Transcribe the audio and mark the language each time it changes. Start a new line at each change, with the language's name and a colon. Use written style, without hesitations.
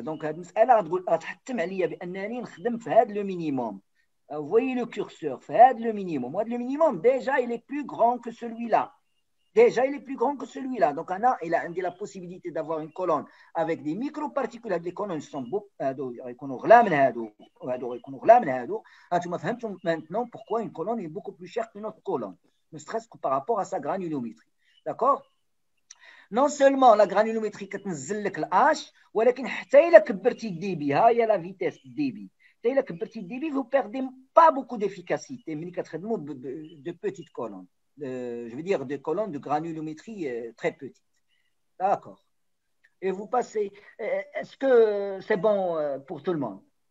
Arabic: Donc هاد المسألة غتحتم عليا بأنني نخدم في هاد le minimum.
French: Vous voyez le curseur
Arabic: في هاد
French: le minimum. هاد le minimum déjà il est plus grand que celui-là. Déjà, il est plus grand que celui-là. Donc, il a la possibilité d'avoir une colonne avec des microparticules. Les colonnes sont maintenant pourquoi une colonne est beaucoup plus chère qu'une autre colonne. Ne serait-ce que par rapport à sa granulométrie. D'accord? Non seulement
Arabic: la granulométrie كتنزل لك الH, ولكن حتى إلا كبرتي الديبي, ها هي
French: la vitesse débit.
Arabic: حتى إلا كبرتي الديبي,
French: vous perdez pas beaucoup d'efficacité.
Arabic: ملي كتخدموا
French: de petites colonnes. Je veux dire des colonnes de granulométrie très petites. D'accord. Et vous passez. Est-ce que c'est bon pour tout le monde?